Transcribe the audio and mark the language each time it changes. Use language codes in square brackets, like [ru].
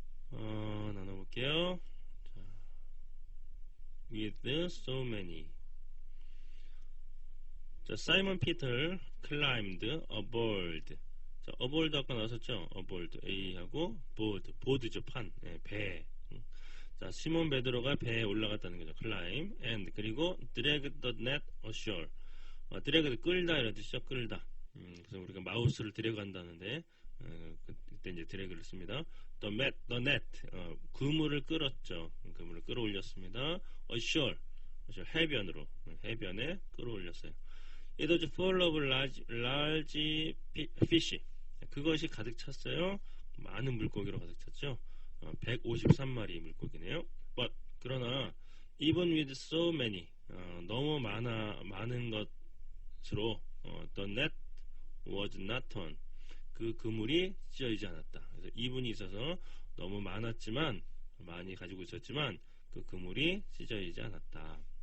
[en] 나눠볼게요. 자, with so many. 자, 사이먼 피터 climbed aboard. [ko] 자, aboard 아까 나왔었죠? aboard A하고 board죠 판, 네, 배. 자, 시몬 베드로가 배에 올라갔다는 거죠. [en] climb and [ko] 그리고 [en] drag the net ashore. [ko] drag 끌다 이런 뜻이죠. 끌다. 그래서 우리가 마우스를 드래그 한다는데 그때 이제 드래그를 씁니다. [en] the net [ko] 그물을 끌었죠. 그물을 끌어올렸습니다. ashore 해변으로 해변에 끌어올렸어요. [en] It was full of large fish. [ko] 그것이 가득 찼어요. 많은 물고기로 가득 찼죠. 153마리 물고기네요. [en] But [ko] 그러나 [en] even with so many [ko] 너무 많은 것으로 [en] the net was not torn. [ko] 그 그물이 찢어지지 않았다. 그래서 even이 있어서 너무 많이 가지고 있었지만 그 그물이 찢어지지 않았다.